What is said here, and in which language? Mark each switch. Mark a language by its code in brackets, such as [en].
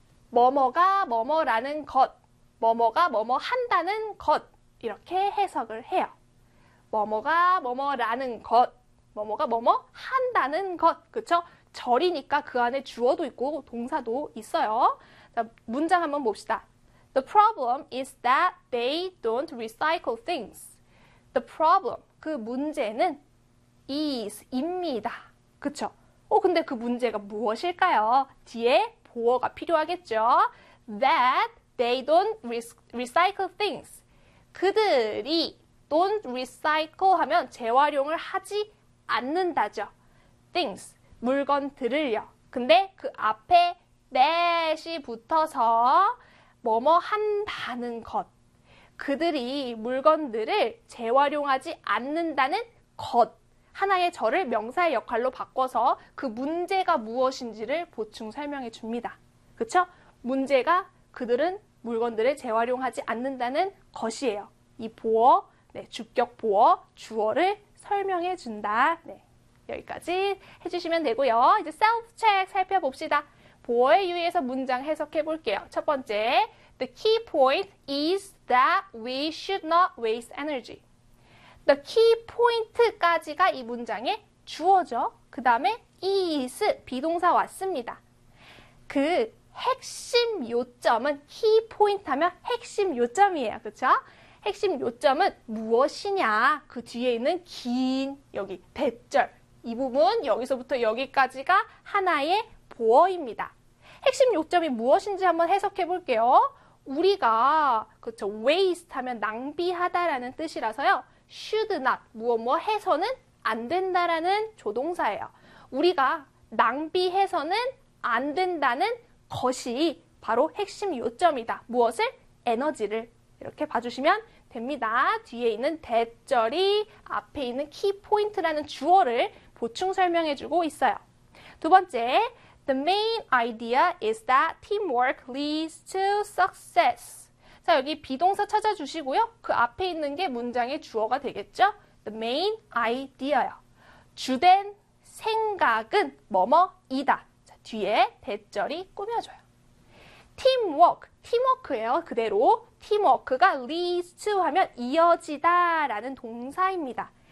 [ko] 뭐뭐가 뭐뭐라는 것, 뭐뭐가 뭐뭐 한다는 것, 이렇게 해석을 해요. 뭐뭐가 뭐뭐라는 것, 뭐뭐가 뭐뭐 한다는 것, 그쵸? 절이니까 그 안에 주어도 있고 동사도 있어요. 자, 문장 한번 봅시다. [en] The problem is that they don't recycle things. The problem, [ko] 그 문제는 is, 입니다. 그쵸? 근데 그 문제가 무엇일까요? 뒤에 보어가 필요하겠죠? [en] That they don't recycle things. [ko] 그들이 [en] don't recycle [ko] 하면 재활용을 하지 않는다죠. Things, 물건들을요. 근데 그 앞에 that이 붙어서 뭐뭐 한다는 것. 그들이 물건들을 재활용하지 않는다는 것. 하나의 절을 명사의 역할로 바꿔서 그 문제가 무엇인지를 보충 설명해 줍니다. 그쵸? 문제가 그들은 물건들을 재활용하지 않는다는 것이에요. 이 보어, 네, 주격 보어, 주어를 설명해 준다. 네. 여기까지 해주시면 되고요. 이제 self check 살펴봅시다. 보어에 유의해서 문장 해석해 볼게요. 첫 번째, [en] The key point is that we should not waste energy. The key point [ko] 까지가 이 문장의 주어죠. 그 다음에 is 비동사 왔습니다. 그 핵심 요점은 key point 하면 핵심 요점이에요. 그렇죠? 핵심 요점은 무엇이냐? 그 뒤에 있는 긴 여기 대절. 이 부분 여기서부터 여기까지가 하나의 보어입니다. 핵심 요점이 무엇인지 한번 해석해 볼게요. 우리가 그렇죠. waste 하면 낭비하다라는 뜻이라서요. [en] should not [ko] 무엇뭐 해서는 안 된다라는 조동사예요. 우리가 낭비해서는 안 된다는 것이 바로 핵심 요점이다. 무엇을? 에너지를. 이렇게 봐주시면 됩니다. 뒤에 있는 대절이 앞에 있는 key point라는 주어를 보충 설명해주고 있어요. 두 번째, [en] the main idea is that teamwork leads to success. [ko] 자, 여기 비동사 찾아주시고요. 그 앞에 있는 게 문장의 주어가 되겠죠? [en] The main idea [ko] 요. 주된 생각은 뭐뭐이다. 뒤에 대절이 꾸며줘요. teamwork예요. 그대로 teamwork가 [en] leads to [ko] 하면 이어지다라는 동사입니다.